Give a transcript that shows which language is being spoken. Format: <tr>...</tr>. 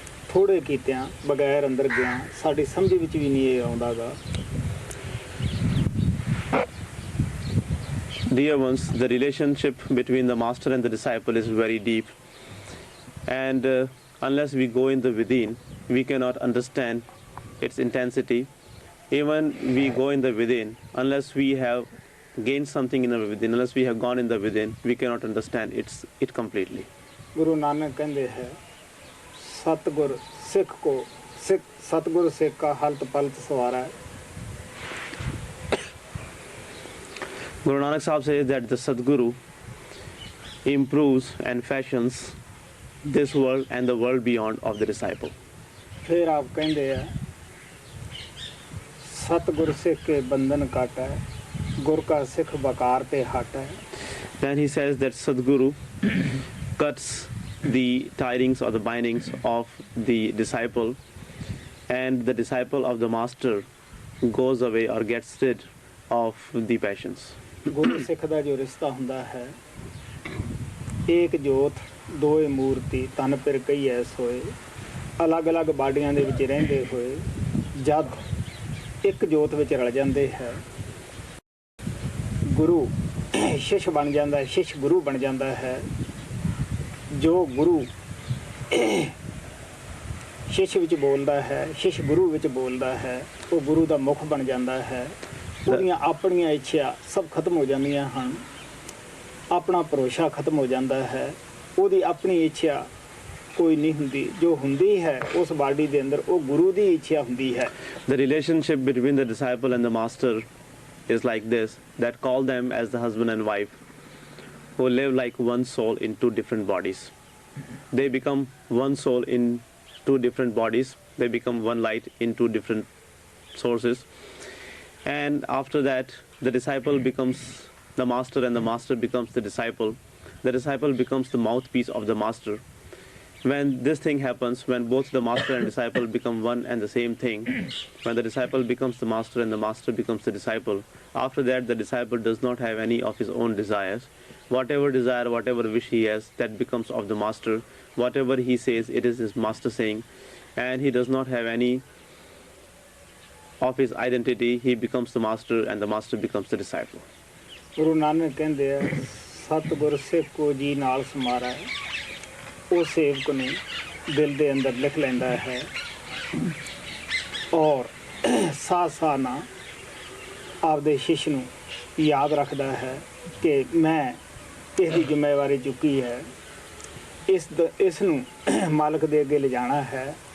<pa>ਥੋੜੇ ਕੀਤਿਆਂ ਬਗੈਰ ਅੰਦਰ ਗਿਆ ਸਾਡੀ ਸਮਝ ਵਿੱਚ ਵੀ ਨਹੀਂ ਇਹ ਆਉਂਦਾ ਗਾ।</pa> <en>Dear ones, the relationship between the master and the disciple is very deep, and unless we go in the within, we cannot understand its intensity. Even we go in the within, unless we have gained something in the within, unless we have gone in the within, we cannot understand it completely.</en> <hi>Guru Nanak कहते हैं, सतगुर सिख को सतगुर सिख का हलत पलत सवारा है।</hi> <en>Guru Nanak Sahib says that the Sadguru improves and fashions this world and the world beyond of the disciple.</en> <hi>फिर आप कहते हैं, सतगुर सिख के बंधन काटा है, गुर का सिख बकार पे हटा है।</hi> <en>Then he says that Sadguru cuts the tidings or the bindings of the disciple, and the disciple of the master goes away or gets rid of the passions.</en> <hi>गुरु सिख का जो रिश्ता हुंदा है, एक जोत</hi> <pa>ਦੋਏ ਮੂਰਤੀ ਤਨ ਪਿਰ ਕਈ ਐਸ ਹੋਏ, ਅਲੱਗ-ਅਲੱਗ ਬਾਡੀਆਂ ਦੇ ਵਿੱਚ ਰਹਿੰਦੇ ਹੋਏ ਜਦ ਇੱਕ ਜੋਤ ਵਿੱਚ ਰਲ ਜਾਂਦੇ ਹੈ, ਗੁਰੂ ਸ਼ਿਸ਼ ਬਣ ਜਾਂਦਾ ਹੈ, ਸ਼ਿਸ਼ ਗੁਰੂ ਬਣ ਜਾਂਦਾ ਹੈ। ਜੋ ਗੁਰੂ ਸ਼ਿਸ਼ ਵਿੱਚ ਬੋਲਦਾ ਹੈ, ਸ਼ਿਸ਼ ਗੁਰੂ ਵਿੱਚ ਬੋਲਦਾ ਹੈ, ਉਹ ਗੁਰੂ ਦਾ ਮੁਖ ਬਣ ਜਾਂਦਾ ਹੈ। ਉਹਦੀਆਂ ਆਪਣੀਆਂ ਇੱਛਾ ਸਭ ਖਤਮ ਹੋ ਜਾਂਦੀਆਂ ਹਨ, ਆਪਣਾ ਭਰੋਸਾ ਖਤਮ ਹੋ ਜਾਂਦਾ ਹੈ, ਉਹਦੀ ਆਪਣੀ ਇੱਛਾ ਕੋਈ ਨਹੀਂ ਹੁੰਦੀ। ਜੋ ਹੁੰਦੀ ਹੈ ਉਸ ਬਾਡੀ ਦੇ ਅੰਦਰ ਉਹ ਗੁਰੂ ਦੀ ਇੱਛਾ ਹੁੰਦੀ ਹੈ।</pa> <en>The relationship between the disciple and the master is like this, that call them as the husband and wife who live like one soul in two different bodies. They become one soul in two different bodies. They become one light in two different sources. And after that, the disciple becomes the master and the master becomes the disciple. The disciple becomes the mouthpiece of the master. When this thing happens, when both the master and disciple become one and the same thing, when the disciple becomes the master and the master becomes the disciple, after that the disciple does not have any of his own desires. Whatever desire, whatever wish he has, that becomes of the master. Whatever he says, it is his master saying, and he does not have any of his identity. He becomes the master and the master becomes the disciple.</en> <pa>Guru Nanak ਕਹਿੰਦੇ ਆ, ਸਤਿਗੁਰ ਸਿੱਖ ਕੋ ਜੀ ਨਾਲ ਸਮਾਰਾ, ਉਹ ਸੇਵਕ ਨੂੰ ਦਿਲ ਦੇ ਅੰਦਰ ਲਿਖ ਲੈਂਦਾ ਹੈ ਔਰ ਸਾਹ ਸਾਹ ਨਾਲ ਆਪਦੇ ਸ਼ਿਸ਼ ਨੂੰ ਯਾਦ ਰੱਖਦਾ ਹੈ ਕਿ ਮੈਂ ਇਸ ਦੀ ਜ਼ਿੰਮੇਵਾਰੀ ਚੁੱਕੀ ਹੈ, ਇਸ ਨੂੰ ਮਾਲਕ ਦੇ ਅੱਗੇ ਲਿਜਾਣਾ ਹੈ।</pa>